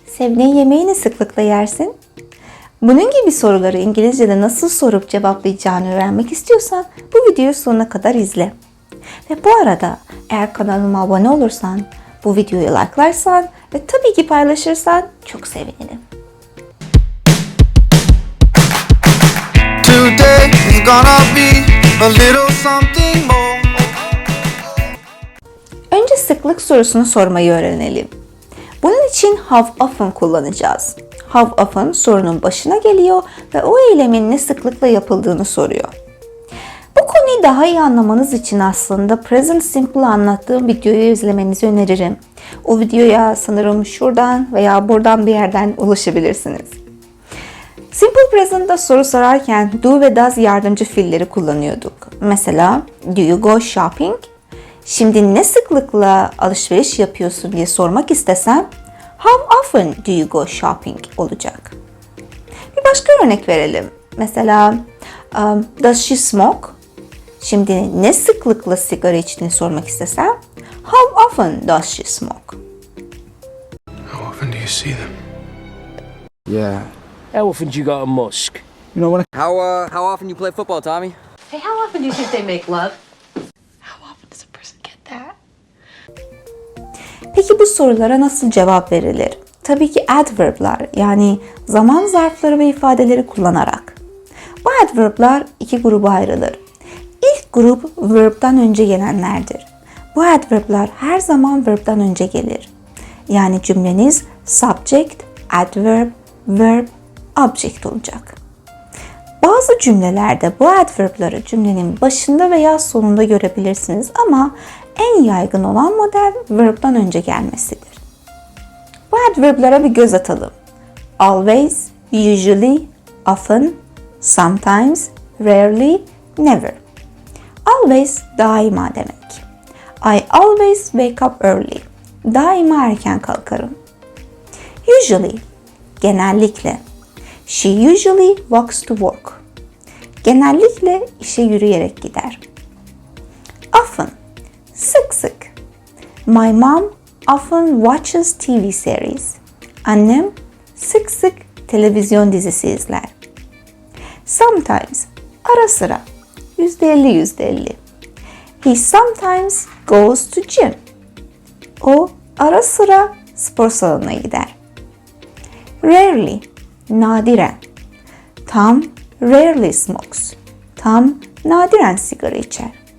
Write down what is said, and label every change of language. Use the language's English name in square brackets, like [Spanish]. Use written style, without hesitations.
[Turkish] Sevdiğin yemeği ne sıklıkla yersin? Bunun gibi soruları İngilizce'de nasıl sorup cevaplayacağını öğrenmek istiyorsan bu videoyu sonuna kadar izle. Ve bu arada eğer kanalıma abone olursan, bu videoyu like'larsan ve tabii ki paylaşırsan çok sevinirim. [English] Today is gonna be a little something more. [Turkish] Önce sıklık sorusunu sormayı öğrenelim. Bunun için how often kullanacağız. How often sorunun başına geliyor ve o eylemin ne sıklıkla yapıldığını soruyor. Bu konuyu daha iyi anlamanız için aslında Present Simple'ı anlattığım videoyu izlemenizi öneririm. O videoya sanırım şuradan veya buradan bir yerden ulaşabilirsiniz. Simple Present'da soru sorarken do ve does yardımcı fiilleri kullanıyorduk. [English] Mesela do you go shopping? [Turkish] Şimdi ne sıklıkla alışveriş yapıyorsun diye sormak istesem [English] how often do you go shopping [Turkish] olacak. Bir başka örnek verelim. Mesela [English] does she smoke? [Turkish] Şimdi ne sıklıkla sigara içtiğini sormak istesem [English] how often does she smoke? How often do you see them? Yeah. How often do you go to mosque? You know when How often you play football, Tommy? Hey, how often do you think they make love? How often does a person get that? [Turkish] Peki bu sorulara nasıl cevap verilir? Tabii ki adverb'lar yani zaman zarfları ve ifadeleri kullanarak. Bu adverb'lar iki gruba ayrılır. İlk grup verb'den önce gelenlerdir. Bu adverb'lar her zaman verb'den önce gelir. Yani cümleniz subject, adverb, verb, object olacak. Bazı cümlelerde bu adverb'ları cümlenin başında veya sonunda görebilirsiniz ama en yaygın olan model verb'den önce gelmesidir. Bu adverb'lara bir göz atalım. [English] Always, usually, often, sometimes, rarely, never. Always [Turkish] daima demek. [English] I always wake up early. [Turkish] Daima erken kalkarım. Usually, genellikle. [English] She usually walks to work. [Turkish] Genellikle işe yürüyerek gider. Often, sık sık. [English] My mom often watches TV series. [Turkish] Annem sık sık televizyon dizisi izler. Sometimes, ara sıra. %50. [English] He sometimes goes to gym. [Turkish] O ara sıra spor salonuna gider. Rarely, nadiren. [English] Tom rarely smokes. [Turkish] Tom nadiren sigara içer.